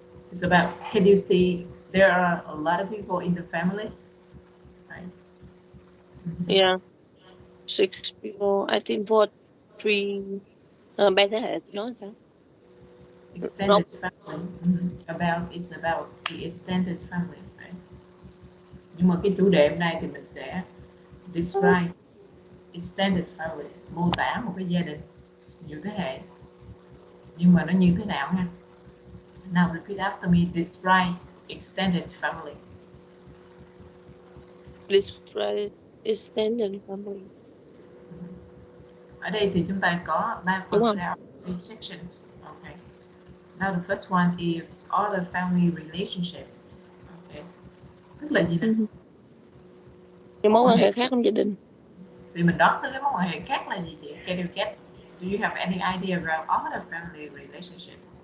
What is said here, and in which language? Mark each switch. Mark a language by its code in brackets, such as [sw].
[en] It's about. Can you see there are a lot of people in the family, right? Yeah, 6 people. I think 4, 3. [vi] Ba thế hệ nói sao? [en] Extended family. About is about the extended family, right? [vi] Nhưng mà cái chủ đề hôm nay thì mình sẽ [en] describe extended family, [vi] mô tả một cái gia đình nhiều thế hệ. Nhưng mà nó như thế nào nha? [en] Now repeat after me. Describe extended family. Describe extended family. [vi] Ở đây thì chúng ta có 3 phần. [en] There are 3 sections. Okay. Now the first one is other family relationships. [vi] Okay. Tức là gì nè? Cái mối quan hệ khác trong gia đình. Thì mình đoán tới cái mối quan hệ khác là gì chị? [en] Can you guess? Do you have any idea about other family relationship?